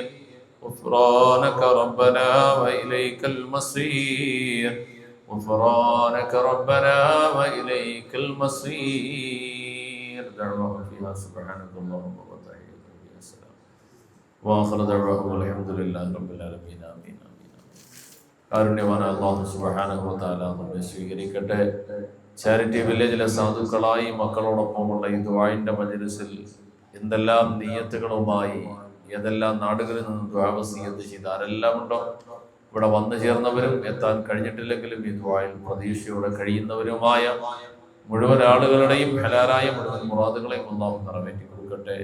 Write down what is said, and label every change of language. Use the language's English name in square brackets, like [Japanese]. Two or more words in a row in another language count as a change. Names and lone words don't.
[Arabic] غفرانك ربنا وإليك المصير. غفرانك ربنا وإليك المصير. دعوة فيها سبحانك اللهم وتحية فيها السلام وآخر دعواهم الحمد لله رب العالمين. [Malayalam] ആമീൻ. കാരുണ്യവാനായ അല്ലാഹു [Arabic] سبحانه وتعالى [Malayalam] നമ്മെ സ്വീകരിക്കട്ടെ. ചാരിറ്റി വില്ലേജിലെ സാധുക്കളായി മക്കളോടൊപ്പമുള്ള ഈ ദുആഇന്റെ മജ്ലിസിൽ എന്തെല്ലാം നിയ്യത്തുകളുമായി ഏതെല്ലാം നാടുകളിൽ നിന്ന് ദുആ വസിയത്ത് ചെയ്ത ആരെല്ലാം ഉണ്ടോ, ഇവിടെ വന്നു ചേർന്നവരും എത്താൻ കഴിഞ്ഞിട്ടില്ലെങ്കിലും ഈ ദുആയിൽ പ്രതീക്ഷയോടെ കഴിയുന്നവരുമായ മുഴുവൻ ആളുകളുടെയും ഹലാലായ മുഴുവൻ മുറാദുകളെയും അല്ലാഹു നിറവേറ്റി കൊടുക്കട്ടെ.